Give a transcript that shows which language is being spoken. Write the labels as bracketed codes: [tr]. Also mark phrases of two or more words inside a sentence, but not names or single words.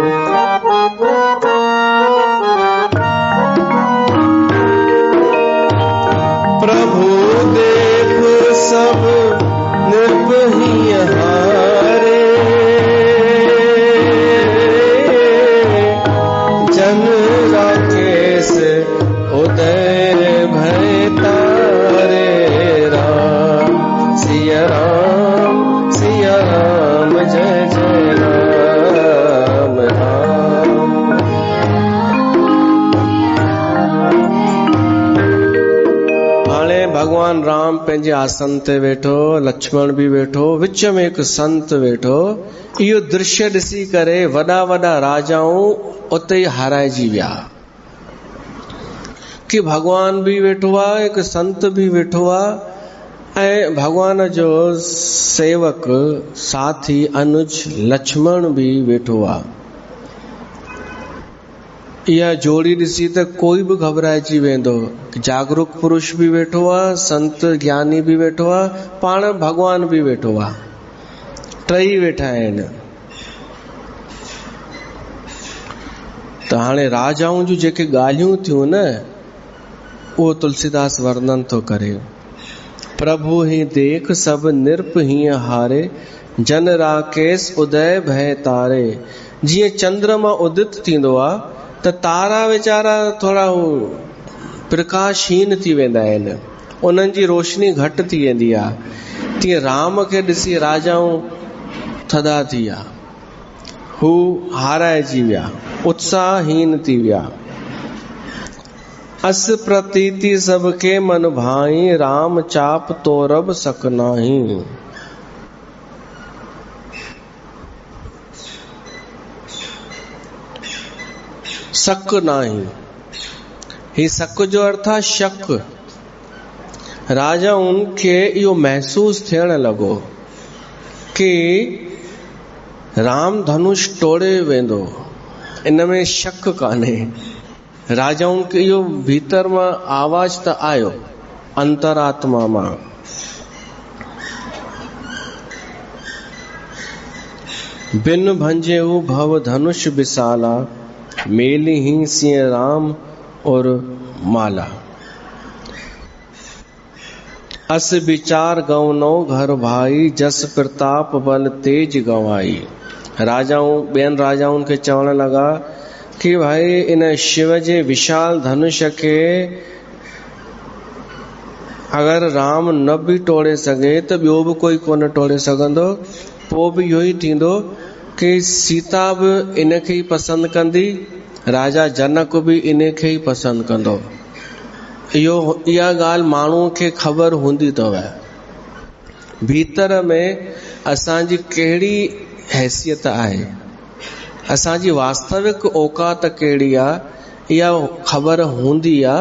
[awa] प्रभु देख सब नृप ही हारे, जन राकेश उदय भय तारे। राम सिया राम जय जय राम राम। [sd] हाणे भगवान राम पंहिंजे आसन ते वेठो, लक्ष्मण बि वेठो, विच में हिकु संत वेठो। इहो दृश्य ॾिसी करे वॾा वॾा राजाऊं उते ई हाराइजी विया कि भगवान बि वेठो आहे, हिकु संत बि वेठो आहे, ऐं भगवान जो सेवक साथी अनुज लक्ष्मण बि वेठो आहे। इहा जोड़ी ॾिसी त कोई बि घबराइजी वेंदो। जागरूक पुरुष बि वेठो आहे, संत ज्ञानी बि वेठो आहे, पाण भगवान बि वेठो आहे, 3 वेठा आहिनि। त हाणे राजाऊं जूं जेके ॻाल्हियूं थियूं न, उहो तुलसीदास वर्णन थो करे। [awa] प्रभु ही देख सब नृप हीअं हारे, जन राकेश उदय भय तारे। [sd] जीअं चंद्रमा उदित थींदो आहे त तारा वीचारा थोरा प्रकाशहीन थी वेंदा आहिनि, उन्हनि जी रोशनी घटि थी वेंदी आहे, तीअं राम खे ॾिसी राजाऊं थधा थी विया, हू हाराइजी विया, उत्साहहीन थी विया। [awa] अस प्रतीति सबके मन भाई, राम चाप तोरब सकनाही। सक नाही। [sd] ही सक जो अर्थ आहे शक। राजा उनखे इहो महसूस थियण लॻो कि राम धनुष तोड़े वेंदो, इन में शक कान्हे। राजाउनि खे इहो भीतर मां आवाज त आयो, अंतरात्मा मां। [awa] बिन भंजेऊ भव धनुष विशाला, मेली ही सिंह राम और माला। अस विचार गवनो घर भाई, जस प्रताप बल तेज गवाई। [sd] राजाऊं ॿियनि राजाउनि खे चवण लॻा कि भाई इन शिव जे विशाल धनुष खे अगर राम न बि तोड़े सघे त ॿियो बि कोई कोन तोड़े सघंदो। पोइ बि इहो ई थींदो कि सीता बि इन खे ई पसंदि कंदी, राजा जनक बि इन खे ई पसंदि कंदो। इहा ॻाल्हि माण्हूअ खे ख़बर हूंदी अथव भीतर में असांजी कहिड़ी हैसियत आहे, असांजी वास्तविक औकात कहिड़ी आहे, इहा ख़बर हूंदी आहे।